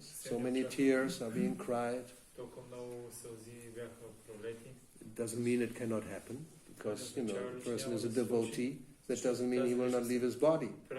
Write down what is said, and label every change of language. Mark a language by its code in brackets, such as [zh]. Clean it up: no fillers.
[en] So many tears are being cried. [bg] Толкова много сълзи бяха пролети. [en] It doesn't mean it cannot happen, because you know the person is a devotee. That doesn't mean he will not leave his body.